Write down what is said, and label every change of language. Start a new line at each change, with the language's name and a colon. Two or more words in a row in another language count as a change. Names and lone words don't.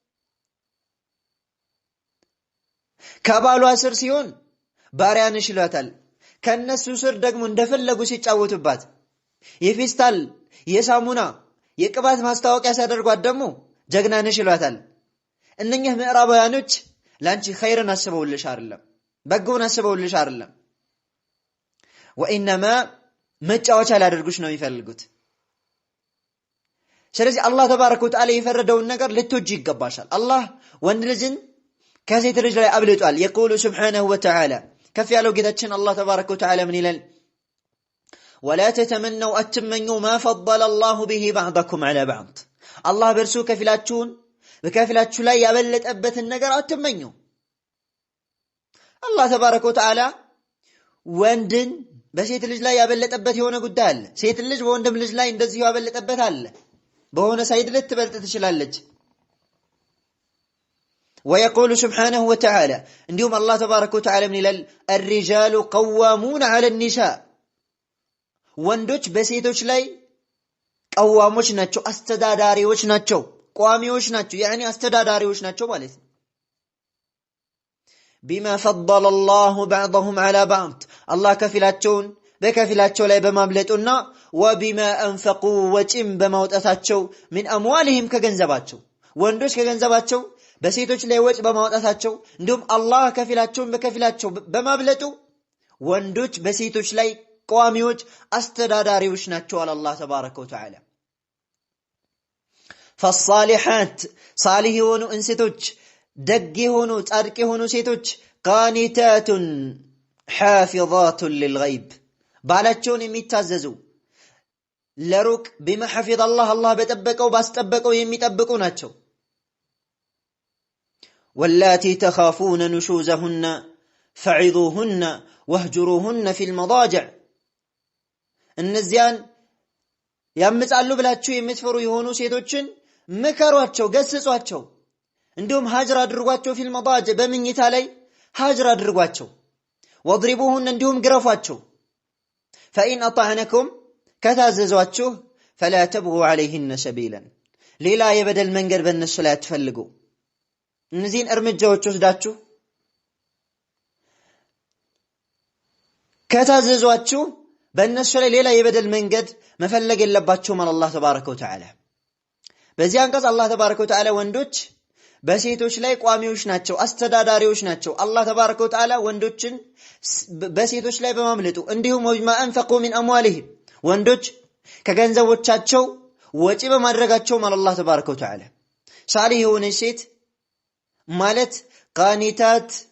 Amharic: ከባሏ ስር ሲሆን ባሪያ ነሽ ይሏታል ከነሱ ስር ደግሞ እንደፈለጉ ሲጫወቱባት የፌስታል የሳሙና የቅባት ማስታወቂያ ሲያደርጓት ደግሞ ጀግና ነሽ ይሏታል እነኚህ ምዕራባውያኖች ላንቺ ኸይርን አስበውልሽ አይደለም በጎን አስበውልሽ አይደለም ወኢንማ መጫወቻ ላደርጉሽ ነው የሚፈልጉት ስለዚህ
Arabic: الله تبارك وتعالى
Amharic: የፈረደውን ነገር ልትወጂ ይገባሻል አላህ ወንድ ልጅን ከሴት ልጅ ላይ አብልጧል
Arabic: يقول سبحانه وتعالى
Amharic: كف ያለው ጌታችን
Arabic: الله تبارك وتعالى
Amharic: ምን ይላል
Arabic: ولا تتمنوا اتمنوا ما فضل الله به بعضكم على بعض الله
Amharic: በርሱ ከፊላችሁን በከፊላችሁ ላይ ያበለጠበትን ነገር አትመኙ
Arabic: الله تبارك وتعالى
Amharic: ወንድን በሴት ልጅ ላይ ያበለጠበት የሆነ ጉዳይ አለ ሴት ልጅ በወንድም ልጅ ላይ እንደዚህ ያበለጠበት አለ በሆነ ሳይድ ልትበልጥ ትችላለች
Arabic: ويقول سبحانه وتعالى
Amharic: እንዲሁም
Arabic: الله تبارك وتعالى
Amharic: ምን ይላል
Arabic: الرجال قوامون على النساء
Amharic: ወንዶች በሴቶች ላይ ቀዋሞች ናቸው አስተዳዳሪዎች ናቸው ቋሚዎች ናቸው ያኒ አስተዳዳሪዎች ናቸው ማለት ነው
Arabic: بما فضل الله بعضهم على بعض الله
Amharic: ከፊላቸውን በከፊላቸው ላይ በማብለጡና
Arabic: وبما انفقوا
Amharic: ወጪም በማውጣታቸው
Arabic: من اموالهم
Amharic: ከገንዘባቸው ወንዶች ከገንዘባቸው በሴቶች ላይ ወጪ በማውጣታቸው እንዲሁም አላህ ከፊላቸውን በከፊላቸው በማብለጡ ወንዶች በሴቶች ላይ ቋሚዎች አስተዳዳሪዎች ናቸው አለ
Arabic: الله تبارك وتعالى فالصالحات صالح
Amharic: የሆኑ እንስቶች ደግ የሆኑ ጻድቅ የሆኑ ሴቶች
Arabic: قانتات حافظات للغيب
Amharic: ባላቸውን የሚታዘዙ ለሩቅ
Arabic: بما حفظ الله الله
Amharic: በጠበቀው ባስጠበቀው የሚጠብቁ ናቸው
Arabic: واللاتي تخافون نشوزهن فعظوهن واهجروهن في المضاجع
Amharic: እነዚያን ያምጻሉ ብላችሁ የምትፈሩ የሆኑ ሴቶችን ምከሯቸው ገስጿቸው እንዲሁም ሀጅር አድርጓቸው
Arabic: في المضاجع
Amharic: በመኝታ ላይ ሀጅር አድርጓቸው واضربوهن እንዲሁም ግረፏቸው
Arabic: فإن أطعنكم
Amharic: كتاززواችሁ
Arabic: فلا تبغوا عليهن سبيلا
Amharic: ሌላ የበደል መንገድ በእነሱ ላይ አትፈልጉ እነዚህን እርምጃዎች ወስዳችሁ ከታዘዟችሁ በእነሱ ላይ ሌላ የበደል መንገድ መፈለግ የለባችሁም አለ
Arabic: الله تبارك وتعالى
Amharic: በዚህ አንቀጽ
Arabic: الله تبارك وتعالى
Amharic: ወንዶች በሴቶች ላይ ቋሚዎች ናቸው አስተዳዳሪዎች ናቸው
Arabic: الله تبارك وتعالى
Amharic: ወንዶችን በሴቶች ላይ በማምለጡ እንዲሁም
Arabic: وما انفقوا من اموالهم
Amharic: ወንዶች ከገንዘቦቻቸው ወጪ በማድረጋቸው ማለት
Arabic: الله تبارك وتعالى
Amharic: ሳሊህ የሆነ ሴት ማለት ቃኒታት